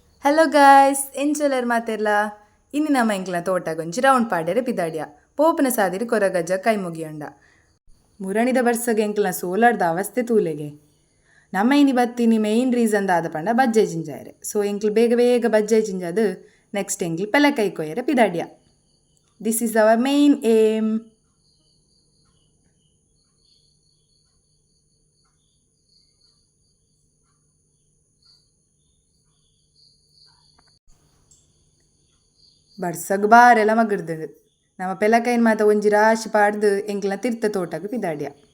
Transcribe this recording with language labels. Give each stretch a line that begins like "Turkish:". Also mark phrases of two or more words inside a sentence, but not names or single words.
Tulu: ಹಲೋ ಗಾಯ್ಸ್ ಎಂಚೊಲರ್ ಮಾತೆರ್ಲ ಇನ್ನು ನಮ್ಮ ಎಂಕ್ಲ ತೋಟಗೊಂಜಿ ರೌಂಡ್ ಪಾಡ್ಯರೆ ಪಿದಾಡ್ಯ ಪೋಪುನ ಸಾದಿರಿ ಕೊರಗಜ್ಜ ಕೈ ಮುಗಿಯೊಂಡ ಮುರಣಿದ ಬರ್ಸಗೆ ಎಂಕ್ಲ ಸೋಲಾರ್ದ ಅವಸ್ಥೆ ತೂಲೆಗೆ ನಮ್ಮ ಇನಿ ಬತ್ತಿನಿ
English: main reason
Tulu: ದಾದ ಪಂಡ ಬಜ್ಜೆ ಜಿಂಜಾಯರೆ ಸೊ ಎಂಕ್ಲು ಬೇಗ ಬೇಗ ಬಜ್ಜೆ ಜಿಂಜದು ನೆಕ್ಸ್ಟ್ ಎಂಕ್ಲು ಪೆಲ ಕೈ ಕೊಯ್ಯರೆ ಪಿದಾಡ್ಯ.
English: this is our main aim.
Tulu: ಬರ್ಸಗ್ ಬಾರೆಲ್ಲ ಮಗಡ್ದು ನಮ್ಮ ಪೆಲಕೈನ್ ಮಾತ ಒಂಜಿ ರಾಶಿ ಪಾಡ್ದು ಎಂಕ್ಲ ತಿರ್ತ ತೋಟಗ್ ಪಿದಾಡ್ಯ.